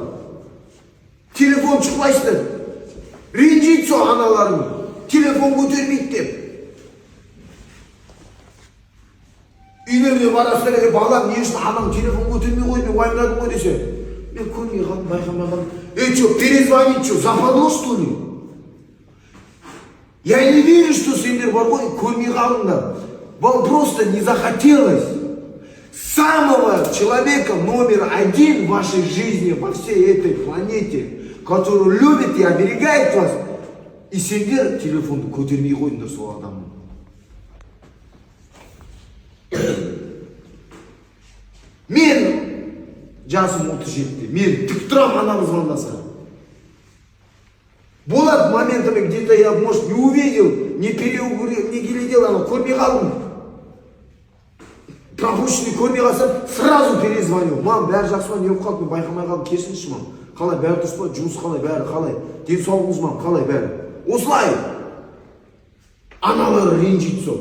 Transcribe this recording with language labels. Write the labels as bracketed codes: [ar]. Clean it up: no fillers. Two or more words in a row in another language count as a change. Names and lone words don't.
[kk] Телефон шықпайсыздар. Ренжиді сол аналарың. Телефон көтермейді деп. Үйлеріне барасыздар еді, балам не үшін анам телефон көтермей қойды, мен уайымдадым ғой десе. Мен көрмей қалдым, байқамай қалдым. [ru] Что, перезвонить, что, западло, что ли? Я не верю, что [kk] сендер бар ғой, көрмей қалдыңдар. [ru] Вам просто не захотелось самого человека номер 1 в вашей жизни, во всей этой планете, который любит и оберегает вас, и [kk] сендер телефонды көтермей қойдыңдар сол адамның. Мен жасым 37-те, мен тік тұрам анам звондаса. [ru] Болады моментами, где-то я, может, не увидел, не переугорел, не глядел, [kk] ана көрмей қалдым. [ru] Пропущенный [kk] көрмей қалсам, [ru] сразу перезвонил. [kk] Мам, бәрі жақсы ма, не болып қалды, мен байқамай қалдым, кешіріңізші мам. Қалай, бәрі дұрыс па, жұмыс қалай, бәрі қалай, денсаулығыңыз мам, қалай бәрі. Осылай. Аналары ренжиді сол.